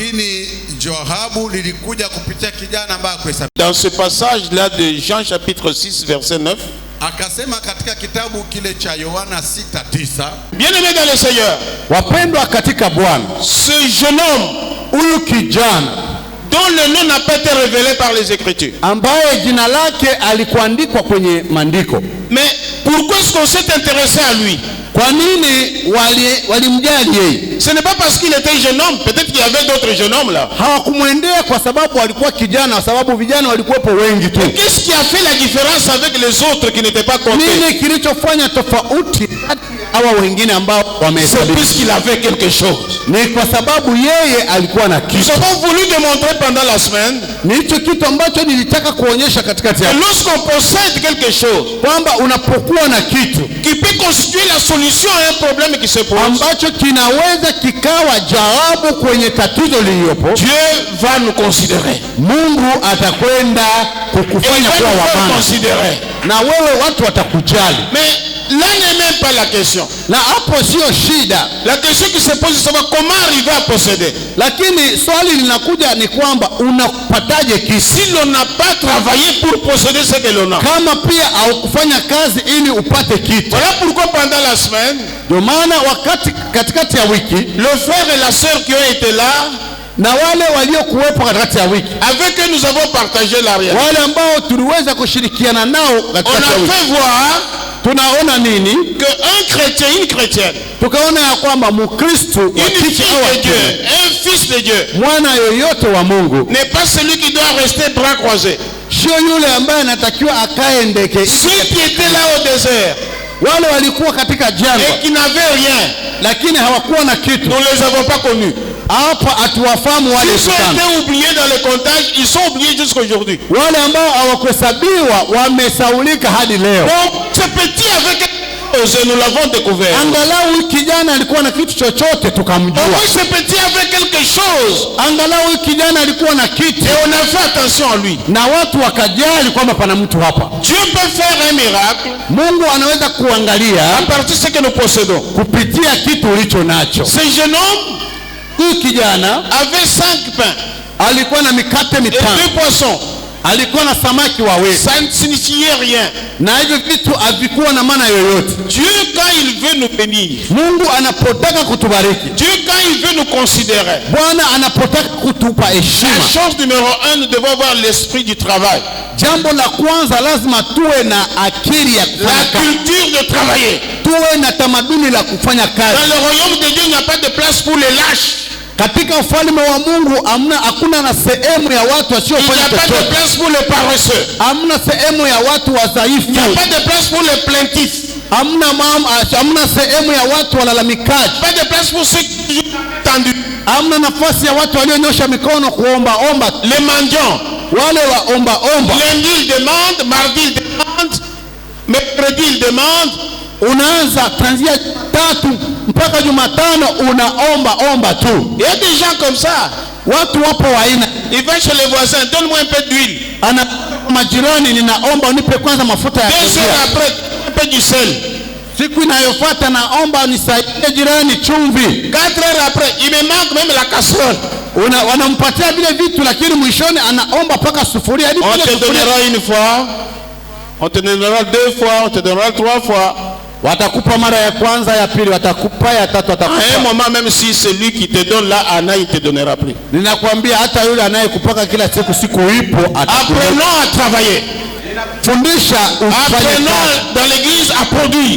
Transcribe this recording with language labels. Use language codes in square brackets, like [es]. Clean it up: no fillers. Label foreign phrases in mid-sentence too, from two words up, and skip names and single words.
[fr] Dans ce passage-là de Jean chapitre 6 verset 9. Bien-aimé dans le Seigneur, [sw] wapendwa katika Bwana, [fr] ce jeune homme, [sw] huyu kijana [fr] dont le nom n'a pas été révélé par les Écritures, [sw] ambaye jina lake alikuandikwa kwenye maandiko. [fr] Mais pourquoi est-ce qu'on s'est intéressé à lui? [sw] Kwa nini walimjali yeye? [fr] Ce n'est pas parce qu'il était jeune homme, peut-être qu'il y avait d'autres jeunes hommes là. [sw] Hawakumwendea kwa sababu alikuwa kijana, sababu vijana walikuwepo wengi tu. [fr] Qu'est-ce qui a fait la différence avec les autres qui n'étaient pas comptés? [sw] Nini kilichofanya tofauti hawa wengine ambao wamehesabika? [fr] C'est puisqu'il avait quelque chose. [sw] Ni kwa sababu yeye alikuwa na kitu. [fr] Nous avons voulu démontrer pendant la semaine. [sw] Ni hicho kitu ambacho nilitaka kuonyesha katikati ya. [fr] Lorsqu'on possède quelque chose, [sw] kwamba unapokuwa na kitu [fr] qui peut constituer la solution à un problème qui se pose, [sw] ambacho kinaweza kikawa jawabu kwenye tatizo lililopo, [fr] Dieu va nous considérer. [sw] Mungu atakwenda kukufanya kuwa wa maana. Na wewe watu watakujali. [fr] Mais là n'est même pas la question. [sw] Na hapo sio shida. [fr] La question qui se pose c'est savoir comment arriver à posséder. [sw] Lakini swali linakuja ni kwamba unapataje kitu? [fr] Si l'on n'a pas travaillé pour posséder ce que l'on a. [sw] Kama pia haukufanya kazi ili upate kitu. [fr] Voilà pourquoi pendant la semaine, [sw] ndio maana wakati katikati ya wiki, [fr] le frère et la sœur qui ont été là, [sw] na wale waliokuwepo katikati ya wiki, [fr] avec eux nous avons partagé la réalité. [sw] Wale ambao tuliweza kushirikiana nao katikati ya wiki. [fr] On a fait voir [sw] tunaona nini? [fr] Que un chrétien, une chrétienne, [sw] tukaona ya kwamba Mkristo wa kike au wa kiume, [fr] un fils de Dieu, [sw] mwana yoyote wa Mungu, [fr] n'est pas celui qui doit rester bras croisés. [sw] Sio yule ambaye anatakiwa akae ndeke. [fr] Ceux qui étaient là au désert, [sw] wale walikuwa katika jangwa, [fr] et qui n'avaient rien, [sw] lakini hawakuwa na kitu, [fr] nous les avons pas connus. [sw] Hapa atuwafahamu wale sana. [fr] Ils ont été oubliés dans le comptage, ils sont oubliés jusqu'à aujourd'hui. [sw] Wale ambao hawakuhesabiwa wamesaulika hadi leo. [fr] Donc ce petit avec nous l'avons découvert. [sw] Angalau kijana alikuwa na kitu chochote tukamjua. [fr] Ce petit avait quelque chose. [sw] Angalau kijana alikuwa na kitu. [fr] Et on a fait attention à lui. [sw] Na watu wakajali kwamba pana mtu hapa. [fr] Dieu peut faire un miracle. [sw] Mungu anaweza kuangalia [fr] à partir de ce que nous possédons. [sw] Kupitia kitu ulicho nacho. [fr] Ce jeune homme, [sw] huyu kijana [fr] avait 5 pains. [sw] Alikuwa na mikate 5 [fr] et 2 poissons. [sw] alikuwa na samaki wawili. [fr] Ça ne signifiait rien. [sw] Na hivyo vitu havikuwa na maana yoyote. [fr] Dieu, quand il veut nous bénir, [sw] Mungu anapotaka kutubariki, [fr] Dieu, quand il veut nous considérer, [sw] Bwana anapotaka kutupa heshima, [fr] la chose numéro 1, nous devons avoir l'esprit du travail. [sw] jambo la kwanza lazima tuwe na akili ya kufanya [fr] La [sw] kazi. [fr] culture de travailler. [sw] Tuwe na tamaduni la kufanya [fr] Dans [sw] kazi. [fr] le royaume de Dieu, il n'y a pas de place pour les lâches. [sw] Katika ufalme wa Mungu hakuna na sehemu ya watu [fr] Il n'y [sw] wasiofanya [fr] a pas de [sw] chochote. [fr] place pour les paresseux. [sw] Hamna sehemu ya watu [fr] Il n'y a [sw] wadhaifu. [fr] pas de place pour les plaintifs. [sw] Hamna sehemu ya watu walalamikaji. [fr] Pas de place pour ceux qui sont tendus. [sw] Hamna nafasi ya watu walionyosha mikono kuomba omba. [fr] Les mendiants. [sw] Wale waomba omba. [fr] Lundi il demande, mardi il demande, mercredi il demande. [sw] Unaanza kuanzia Jumatatu mpaka Jumatano unaomba omba tu. [fr] Il y a des gens comme ça. [sw] Watu wapo wa aina. [fr] Il va chez les voisins, donne-moi un peu d'huile. [sw] Ana majirani, ninaomba unipe kwanza mafuta ya [fr] 2 heures [sw] kupikia. [fr] après, un peu du sel. [sw] Siku inayofuata naomba nisaidie jirani chumvi. [fr] 4 heures après, il me manque même la casserole. [sw] Wanampatia vile vitu, lakini mwishoni anaomba paka sufuria. [fr] On te donnera une fois, on te donnera 2 fois, on te donnera 3 fois. [sw] Watakupa mara ya kwanza, ya pili watakupa, ya tatu watakupa. [fr] À un moment, même si celui qui te donne là, Anna, il te donnera plus. [sw] Ninakwambia hata yule anayekupaka kila siku ipo atakupa. [fr] Apprenons à travailler. [sw] Fundisha ufanye [fr] Apprenons [sw] kazi. [fr] dans l'église à produire.